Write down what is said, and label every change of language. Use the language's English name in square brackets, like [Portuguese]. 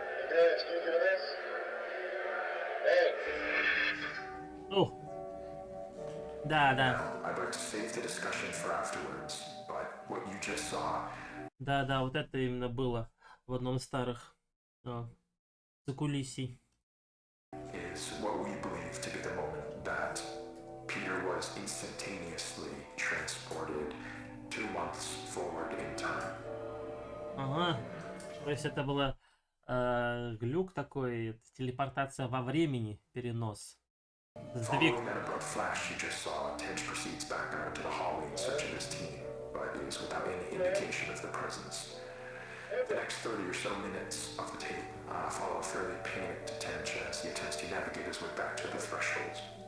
[English] Guys, can you hear this? Hey! [Russian] Ух. Да, да. [English] Now, I'd like to save the discussion for afterwards, but what you just saw [Russian] Да, да, вот это именно было в одном из старых закулисий. [English] is what we believe to be the moment that Peter was instantaneously transported 2 months forward in time. [Russian] Ага. То есть это было глюк такой, телепортация во времени, перенос. Сдвиг. [English] Following that abrupt flash you just saw, Tench proceeds back out into the hallway in search of his team, but is without any indication of their presence. The next 30 or so minutes of the tape follow a fairly panicked Tench as he attempts to navigate his way back to the threshold.